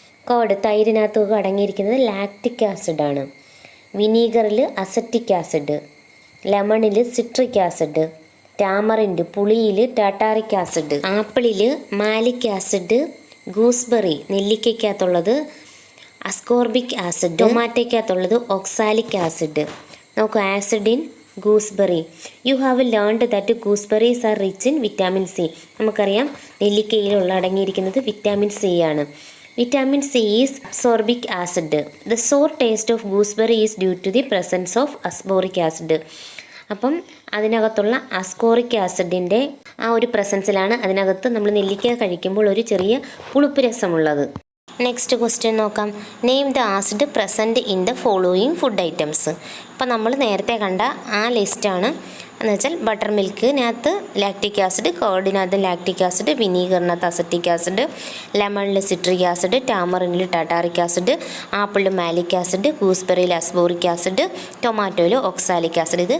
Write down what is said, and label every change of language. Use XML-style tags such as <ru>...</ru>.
<ml>Curd, തൈരിനകത്തൊക്കെ അടങ്ങിയിരിക്കുന്നത് lactic ആസിഡാണ്. വിനീഗറിൽ acetic acid, ലെമണിൽ citric acid, tamarind പുളിയിൽ tartaric acid, ആപ്പിളിൽ malic acid, gooseberry നെല്ലിക്കകത്തുള്ളത് ascorbic acid, ടൊമാറ്റോയ്ക്കകത്തുള്ളത് ഒക്സാലിക് acid.</ml> <en>നോക്കൂ, acid in gooseberry. You have learned that gooseberries are rich in vitamin C.</en> <ml>നമുക്കറിയാം നെല്ലിക്കയിലുള്ള അടങ്ങിയിരിക്കുന്നത് vitamin C ആണ്.</ml> <en>Vitamin C is ascorbic acid. The sour taste of gooseberry is due to the presence of ascorbic acid.</en> <ml>അപ്പം അതിനകത്തുള്ള അസ്കോറിക് ആസിഡിൻ്റെ ആ ഒരു പ്രസൻസിലാണ് അതിനകത്ത് നമ്മൾ നെല്ലിക്ക കഴിക്കുമ്പോൾ ഒരു ചെറിയ പുളിപ്പ് രസമുള്ളത്. നെക്സ്റ്റ് ക്വസ്റ്റ്യൻ നോക്കാം.</ml> <en>Name the acid present in the following food items.</en> <ml>ഇപ്പം നമ്മൾ നേരത്തെ കണ്ട ആ ലിസ്റ്റാണ്. എന്ന് വെച്ചാൽ butter മിൽക്കിനകത്ത് lactic acid, കേർഡിനകത്ത് lactic acid, വിനീഗറിനകത്ത് acetic acid, ലെമണിൽ citric acid, ടാമറിനിൽ tartaric acid, ആപ്പിളിൽ malic acid, ഗൂസ്ബെറിയിൽ അസ്ബോറിക് acid, ടൊമാറ്റോയിൽ oxalic acid.</ml>